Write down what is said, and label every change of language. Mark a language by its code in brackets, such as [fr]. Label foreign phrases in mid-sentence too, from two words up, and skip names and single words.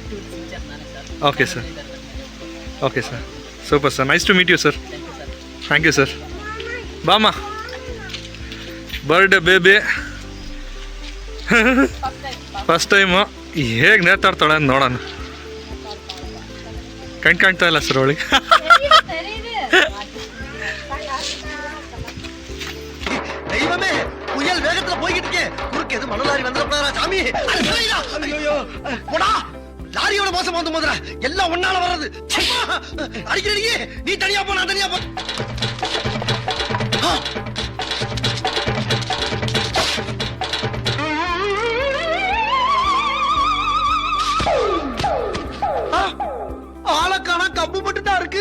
[en] okay sir, okay sir, super sir, nice to meet you sir. thank you sir. [kn] ಬಾಮ್ಮ, [en] birthday baby first time [kn] ಹೇಗೆ ನೇತಾಡ್ತಾಳೆ ಅಂತ ನೋಡೋಣ. ಕಾಣ್ತಾ ಇಲ್ಲ ಸರ್ ಅವಳಿಗೆ. [ta] தெய்வமே, புயல் வேகத்துல போய்கிட்டு இருக்கே, குறுக்கு எது மணலாரி வந்துடப்படாதா சாமி? ஐயோ போடா, லாரியோட மோசம் வந்து மோதுற, எல்லாம் ஒன்னால வர்றது. அடிக்கடியே நீ தனியா போ, நான் தனியா போ. ஆளக்கானா கப்பு மட்டும் தான் இருக்கு.